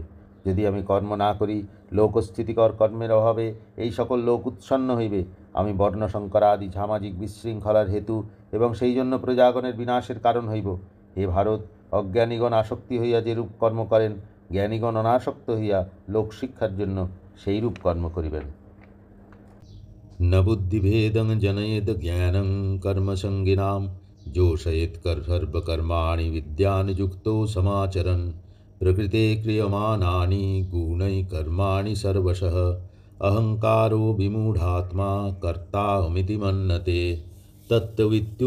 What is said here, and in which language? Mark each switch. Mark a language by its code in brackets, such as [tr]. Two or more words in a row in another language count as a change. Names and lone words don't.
[bn] যদি আমি কর্ম না করি লোকস্থিতিকর কর্মের অভাবে এই সকল লোক উৎসন্ন হইবে। আমি বর্ণসংকর আদি সামাজিক বিশৃঙ্খলার হেতু এবং সেই জন্য প্রজাগণের বিনাশের কারণ হইব। হে ভারত, অজ্ঞানীগণ আসক্তি হইয়া যেরূপ কর্ম করেন জ্ঞানীগণ অনাসক্ত হইয়া লোকশিক্ষার জন্য সেইরূপ কর্ম করিবেন। [sa] न बुद्धिभेदं जनयेत् ज्ञानं कर्मसङ्गिनां जोषयेत् सर्वकर्माणि विद्यानियुक्तो समाचरन् प्रकृते क्रियमाणानि गुणैः कर्माणि सर्वशः अहङ्कारो विमूढात्मा कर्ताहमिति मन्यते तत्त्ववित्यो